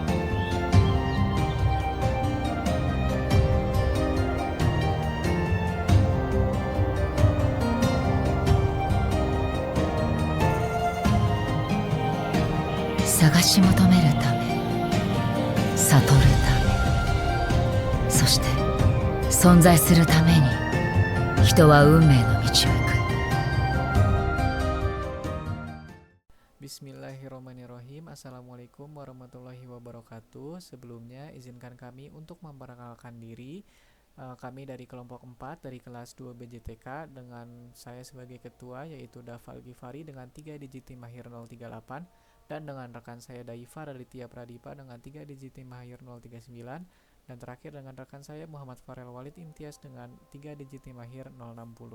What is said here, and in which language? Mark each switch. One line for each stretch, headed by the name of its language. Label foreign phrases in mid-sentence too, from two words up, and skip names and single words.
Japanese: 探し求めるため、悟るため、そして存在するために、人は運命の道を行く。
Arabic: Bismillahirrahmanirrahim. السلام عليكم ورحمة الله وبركاته.
Indonesian: Sebelumnya izinkan kami untuk memperkenalkan diri. Kami dari kelompok 4 dari kelas 2 BJTK dengan saya sebagai ketua yaitu Dafal Gifari dengan 3 digit Mahir 038 dan dengan rekan saya Daifa Raditya Pradipa dengan 3 digit Mahir 039 dan terakhir dengan rekan saya Muhammad Farel Walid Imtiaz dengan 3 digit Mahir 060.